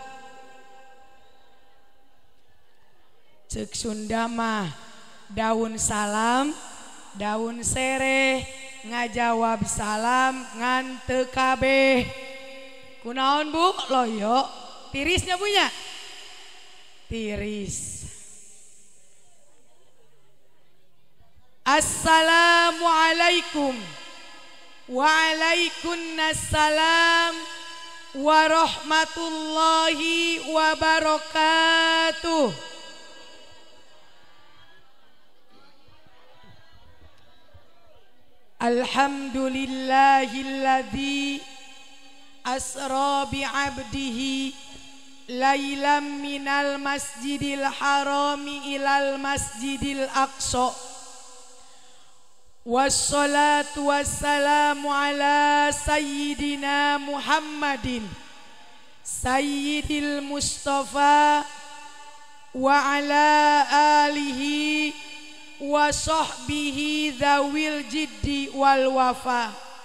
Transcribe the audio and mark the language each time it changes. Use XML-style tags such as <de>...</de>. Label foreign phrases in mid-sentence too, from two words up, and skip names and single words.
<su>Cek Sunda mah daun salam, daun sereh, ngajawab salam ngan teu kabeh. Kunaon Bu? Loyo. Tirisnya punya? Tiris.</su> <ar>السلام عليكم وعليكم السلام ورحمة الله وبركاته. الحمد لله الذي أسرى بعبده ليلا من المسجد الحرام إلى المسجد الأقصى. والصلاة والسلام على سيدنا محمد سيد المصطفى وعلى آله وصحبه ذوي الجد والوفا.</ar>